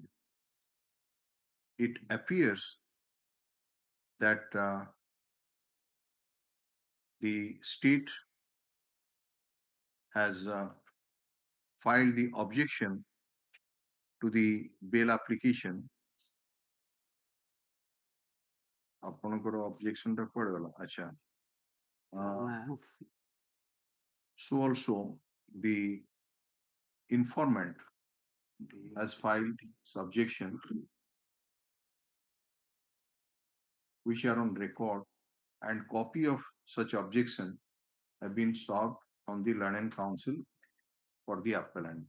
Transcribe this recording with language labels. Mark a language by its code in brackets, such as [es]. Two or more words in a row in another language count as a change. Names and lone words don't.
[en] It appears that the state has filed the objection to the bail application. [or] ଆପଣଙ୍କର objection ଟା କୁଆଡେ ଗଲା? ଆଚ୍ଛା. [en] So also the informant has filed subjection which are on record, and copy of such objection have been served on the learned counsel for the appellant.